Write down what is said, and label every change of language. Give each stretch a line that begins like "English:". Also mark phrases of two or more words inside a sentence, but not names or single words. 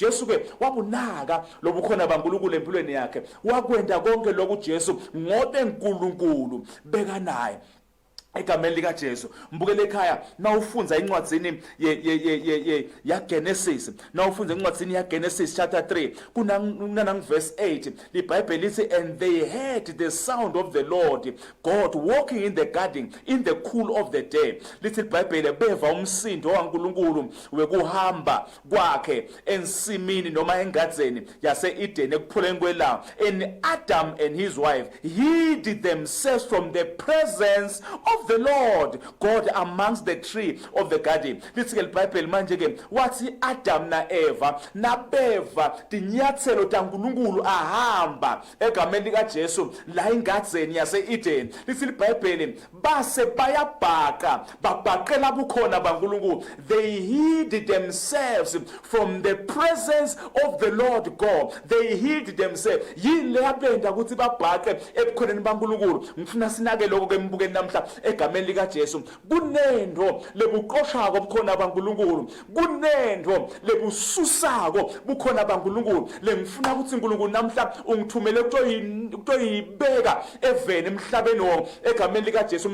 Swati: Jesu ke wabunaka lobukhona baNkulunkulu empilweni yakhe, wakwenda konke lokhu Jesu ngobe uNkulunkulu beka naye egameni lika Jesu. Mbukele ekhaya nawufunza incwadzini ya Genesis, nawufunza incwadzini ya Genesis chapter 3 kuna verse 8, iBhayibheli lithi
English: and they heard the sound of the Lord God walking in the garden in the cool of the day.
Swati: Lithi iBhayibheli beva umsindo waNkulunkulu wekuhamba kwakhe ensimini noma engadzeni yase Eden ekupholeni kwelanga,
English: and Adam and his wife hid themselves from the presence of the Lord God amongst the tree of the garden.
Swati: Lithi ke iBhayibheli manje ke wathi Adam na Eva nabeva tinyathelo taNkulunkulu ahamba egameni lika Jesu la ingadzeni yase Eden. Lithi iBhayibheli base bayabhaka, babhaqela bukhona baNkulunkulu,
English: they hid themselves from the presence of the Lord God. They hid themselves.
Swati: Yile yabenda ukuthi babhaqe ebukhoneni baNkulunkulu. Ngifuna sinake lokho ke mbukeni namhla egameni lika Jesu. Kunendo lebuqoshako bukhona baNkulunkulu, kunendo lebususako bukhona baNkulunkulu. Lengifuna ukuthi uNkulunkulu namhla ungithumele kutoyibeka eveni emhlabeni wonke egameni lika Jesu.